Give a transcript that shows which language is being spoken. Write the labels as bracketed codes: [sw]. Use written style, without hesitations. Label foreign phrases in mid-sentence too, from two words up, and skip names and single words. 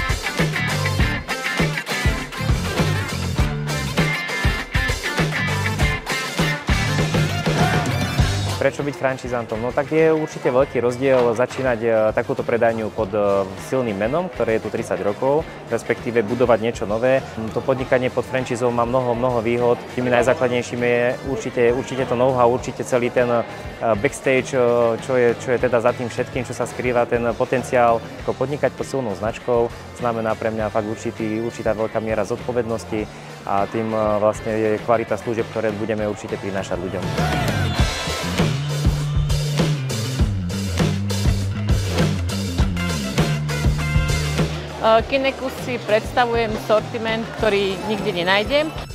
[sk] Prečo byť franšízantom? No tak je určite veľký rozdiel začínať takúto predajňu pod silným menom, ktoré je tu 30 rokov, respektíve budovať niečo nové. To podnikanie pod franšízou má mnoho výhod. Tými najzákladnejšími je určite to know-how, určite celý ten backstage, čo je teda za tým všetkým, čo sa skrýva, ten potenciál. Podnikať pod silnou značkou znamená pre mňa fakt určitá veľká miera zodpovednosti a tým vlastne je kvalita služieb, ktoré budeme určite prinášať ľuďom. Kinekus si predstavujem sortiment, ktorý nikde nenájdem.